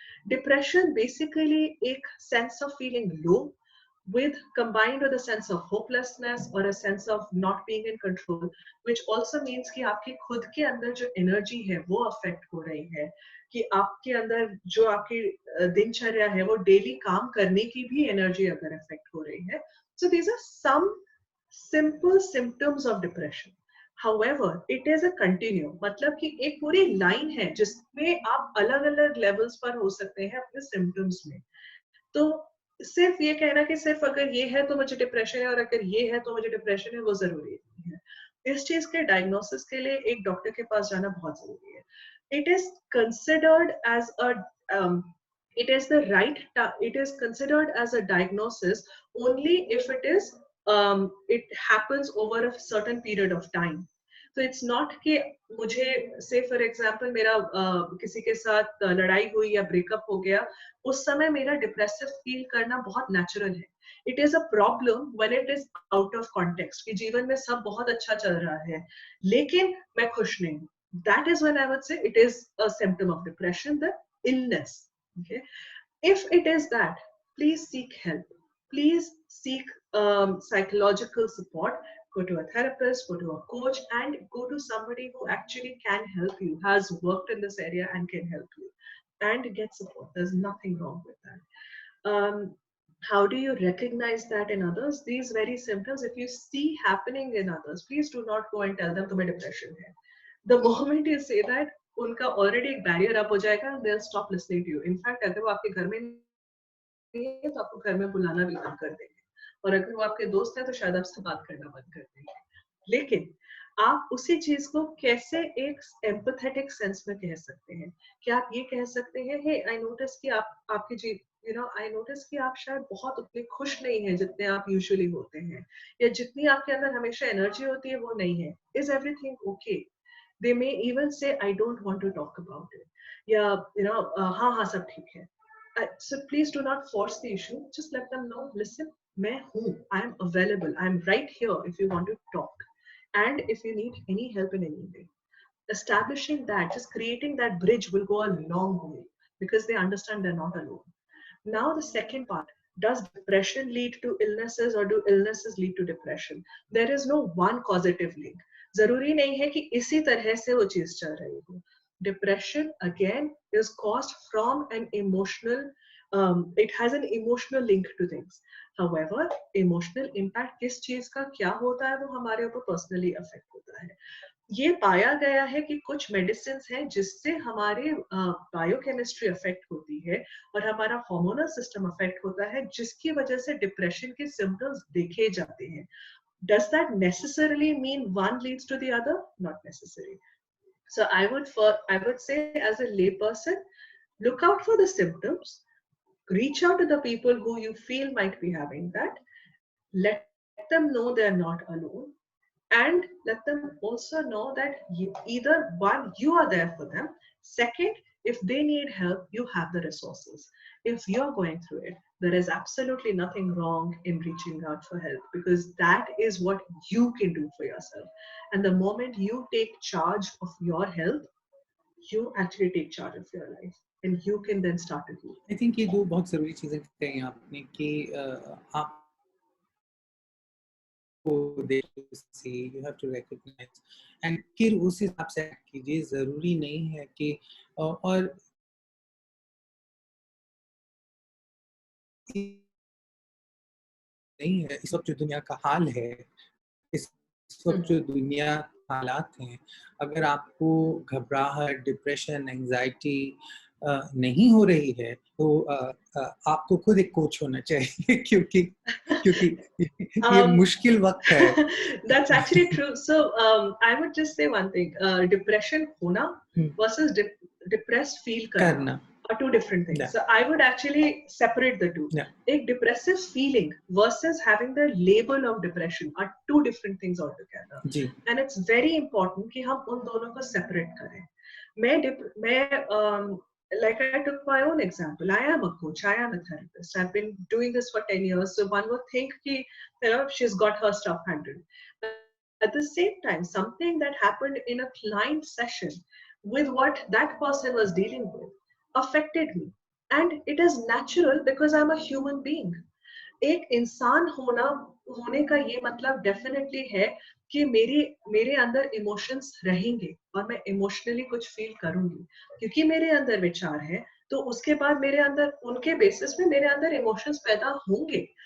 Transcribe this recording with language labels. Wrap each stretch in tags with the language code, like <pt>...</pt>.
<hi>Depression basically एक</hi> <en>sense of feeling low with combined with a sense of hopelessness or a sense of not being in control,</en> <hi>which also means कि आपकी खुद के अंदर जो energy है वो अफेक्ट हो रही है, कि आपके अंदर जो आपकी दिनचर्या है वो डेली काम करने की भी एनर्जी अगर अफेक्ट हो रही है.</hi> <en>So these are some simple symptoms of depression. However, it is a continuum.</en> <hi>मतलब कि एक पूरी लाइन है जिसमें आप अलग अलग लेवल्स पर हो सकते हैं अपने सिम्टम्स में. तो सिर्फ ये कहना कि सिर्फ अगर ये है तो मुझे डिप्रेशन है और अगर ये है तो मुझे डिप्रेशन है, वो जरूरी नहीं है. इस चीज के डायग्नोसिस के लिए एक डॉक्टर के पास जाना बहुत जरूरी है.</hi> <en>It is considered as a it is the right it is considered as a diagnosis only if it happens over a certain period of time. So it's not</en> <hi>कि मुझे</hi> <en>say for example</en> <hi>मेरा किसी के साथ लड़ाई हुई या breakup हो गया, उस समय मेरा डिप्रेसिव फील करना बहुत नेचुरल है.</hi> <en>it is a problem when it is out of context</en> <hi>कि जीवन में सब बहुत अच्छा चल रहा है लेकिन मैं खुश नहीं हूँ.</hi> <en>That is when I would say it is a symptom of depression, the illness. Okay, if it is that, please seek help. Please seek psychological support. Go to a therapist, go to a coach, and go to somebody who actually can help you, has worked in this area and can help you, and get support. There's nothing wrong with that. How do you recognize that in others? These very symptoms, if you see happening in others, please do not go and tell them</en> <hi>तुम्हें depression है.</hi> <en>The moment you say that,</en> <hi>उनका already एक barrier up हो जाएगा,</hi> <en>they'll stop listening to you.</en> <hi>In fact, अगर वो आपके घर में नहीं है तो आपको घर में बुलाना भी बंद कर देंगे, और अगर वो आपके दोस्त हैं तो शायद आपसे बात करना बंद कर देंगे. लेकिन आप उसी चीज को कैसे एक एम्पैथेटिक सेंस में कह सकते हैं कि आप ये कह सकते हैं,</hi> <en>hey I notice</en> <hi>कि आपकी जी आई नोटिस कि आप शायद बहुत उतने खुश नहीं हैं जितने आप यूजुअली होते हैं, या जितनी आपके अंदर हमेशा एनर्जी होती है वो नहीं है.</hi> <en>Is everything okay? They may even say I don't want to talk about it,</en> <hi>या हाँ हाँ सब ठीक है.</hi> <en>So please do not force the issue. Just let them know, listen,</en> <hi>मैं हूँ,</hi> <en>I am available, I am right here if you want to talk, and if you need any help in any way. Establishing that, just creating that bridge will go a long way because they understand they're not alone. Now the second part, does depression lead to illnesses or do illnesses lead to depression? There is no one causative link.</en> <hi>जरूरी नहीं है कि इसी तरह से वो चीज चल रही हो.</hi> <en>depression again is caused from an emotional, it has an emotional link to things. However, emotional impact</en> <hi>किस चीज का क्या होता है वो हमारे ऊपर पर्सनली अफेक्ट होता है. ये पाया गया है कि कुछ मेडिसिन हैं जिससे हमारे बायोकेमिस्ट्री अफेक्ट होती है और हमारा हार्मोनल सिस्टम अफेक्ट होता है, जिसकी वजह से डिप्रेशन के सिम्टम्स देखे जाते हैं.</hi> <en>Does that necessarily mean one leads to the other? Not necessarily. So I would say, as a layperson, look out for the symptoms, reach out to the people who you feel might be having that, let them know they're not alone, and let them also know that either one, you are there for them, second, if they need help, you have the resources. If you're going through it, there is absolutely nothing wrong in reaching out for help, because that is what you can do for yourself. And the moment you take charge of your health, you actually take charge of your life, and you can then start to heal. I think</en> <hi>ये दो बहुत ज़रूरी चीज़ें कही आपने कि आप को</hi> <en>see, you have to recognize</en> <hi>and फिर उस हिसाब से act कीजिए. ज़रूरी नहीं है कि और नहीं है इस वक्त जो दुनिया का हाल है, इस वक्त जो दुनिया हालात हैं, अगर आपको घबराहट, डिप्रेशन, एंजाइटी नहीं हो रही है तो आपको खुद एक कोच होना चाहिए क्योंकि ये मुश्किल वक्त है.</hi> <en>That's actually true. So I would just say one thing.</en> <hi>Depression होना</hi> <en>versus</en> <hi>depressed feel करना</hi> <en>are two different things. So I would actually separate the two. A depressive feeling versus having the label of depression are two different things altogether. And it's very important</en> <hi>कि हम उन दोनों को separate करें. मैं</hi> <en>like I took my own example. I am a coach. I am a therapist. I've been doing this for 10 years. So one would think</en> <hi>कि,</hi> <en>she's got her stuff handled. At the same time, something that happened in a client session with what that person was dealing with affected me. And it is natural because I'm a human being.</en> <hi>एक इंसान होने का ये मतलब definitely है कि मेरे अंदर इमोशंस रहेंगे और मैं इमोशनली कुछ फील करूंगी, क्योंकि मेरे अंदर विचार है तो उसके बाद मेरे अंदर उनके बेसिस में मेरे अंदर इमोशंस पैदा होंगे.</hi>